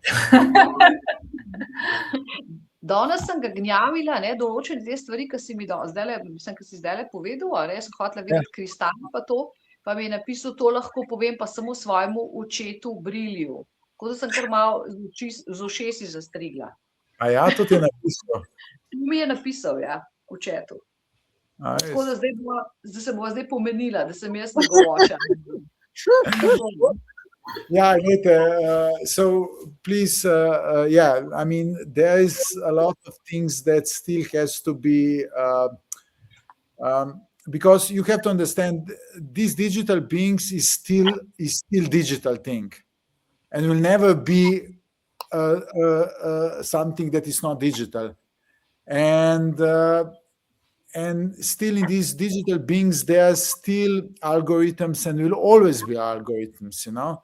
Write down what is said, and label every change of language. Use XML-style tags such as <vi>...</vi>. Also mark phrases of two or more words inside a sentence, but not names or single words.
<sl>Danes sem ga gnjavila, ne, določene te stvari, ki si mi zdajle povedal, a ne, sem hotela videti kristal pa to, pa mi je napisal, to lahko povem pa samo svojemu očetu Brilju. Tako da sem kar malo z ušesi zastrigla. A ja, to ti je napisal? Mi je napisal, ja, očetu. Tako da zdaj se bova zdaj pomenila, da sem jaz nagovoča.</sl> <en>Yeah, so please, I mean, there is a lot of things that still has to be, because you have to understand these digital beings is still digital thing, and will never be something that is not digital, and still in these digital beings there are still algorithms and will always be algorithms, you know.</en>